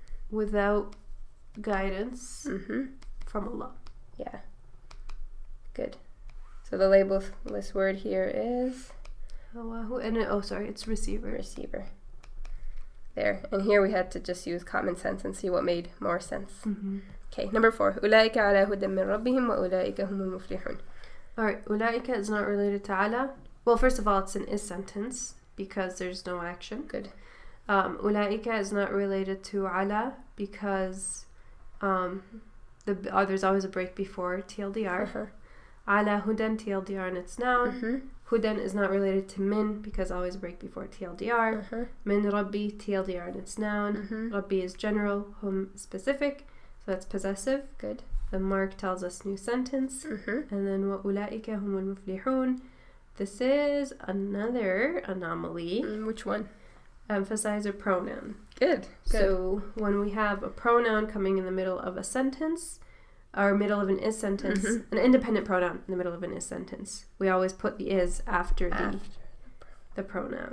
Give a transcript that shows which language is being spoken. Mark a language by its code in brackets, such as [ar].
[en] Without guidance from Allah. Yeah. Good. So the labelless word here is hawahu, and it's receiver. Receiver. There. And here we had to just use common sense and see what made more sense. Okay, number 4. [ar] أولئك على هدى من ربهم وأولئك هم المفلحون. [en] Alright, أولئك is not related to على. Well, first of all, it's an is sentence because there's no action. Good. أولئك is not related to على because there's always a break before TLDR. على هدى TLDR and it's noun. هدى is not related to min because always break before TLDR. Min Rabbi TLDR and it's noun. Rabbi is general, hum specific. So that's possessive. Good. The mark tells us new sentence. And then [ar] وَأُولَٰئِكَ هُمُ الْمُفْلِحُونَ. [en] This is another anomaly. Which one? Emphasize a pronoun. Good. So when we have a pronoun coming in the middle of a sentence, or middle of an is sentence, an independent pronoun in the middle of an is sentence, we always put the is after the pronoun.